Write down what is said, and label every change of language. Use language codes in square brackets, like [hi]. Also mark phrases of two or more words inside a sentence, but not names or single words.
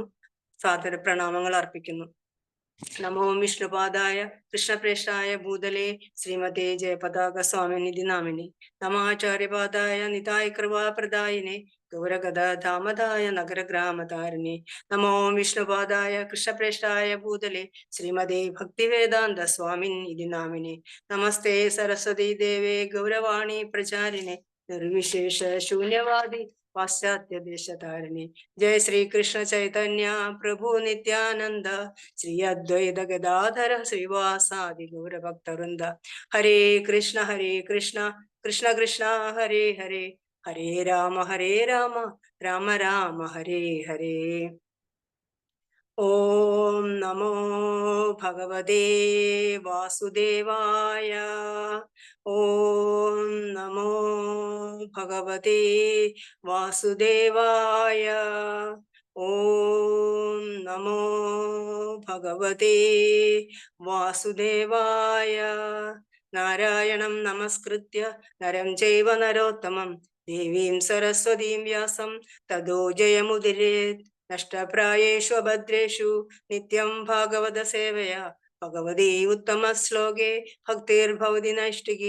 [ml] സാദര പ്രണാമങ്ങൾ അർപ്പിക്കുന്നു. [sa] നമോ വിഷ്ണുപാദായ കൃഷ്ണപ്രേഷ്ഠായ ഭൂതലേ ശ്രീമതേ ജയപതാക സ്വാമിനിധി നാമിനി നമാചാര്യപാദായ നിതായ കൃപാപ്രദായിനെ ഗൗരഗദാമതായ നഗരഗ്രാമതാരിണി നമോ വിഷ്ണുപാദായ കൃഷ്ണപ്രേഷ്ഠായ ഭൂതലേ ശ്രീമതേ ഭക്തിവേദാന്ത സ്വാമിനിധി നാമിനി നമസ്തേ സരസ്വതി ദേവേ ഗൗരവാണി പ്രചാരിണെ നിർവിശേഷ ശൂന്യവാദി पाश्चात्य देश तारिणी जय श्री कृष्ण चैतन्य प्रभु नित्यानंद श्री अद्वैत गदाधर श्रीवासादि गौर भक्त वृंद हरे कृष्ण कृष्ण कृष्ण हरे हरे हरे राम राम राम हरे हरे ओम नमो भगवते वासुदेवाय ओम नमो भगवते वासुदेवाय ओम नमो भगवते वासुदेवाय നാരായണം നമസ്കൃത്യ നരം ചൈവ നരോത്തമം ദേവീം സരസ്വതീം വ്യാസം തതോ ജയമുദിരേത്. നഷ്ടപ്രായേഷു അഭദ്രേഷു നിത്യം ഭാഗവത സേവയാ ഭഗവതി ഉത്തമ ശ്ലോകേ ഭക്തിർഭവതി നൈഷ്ഠികി.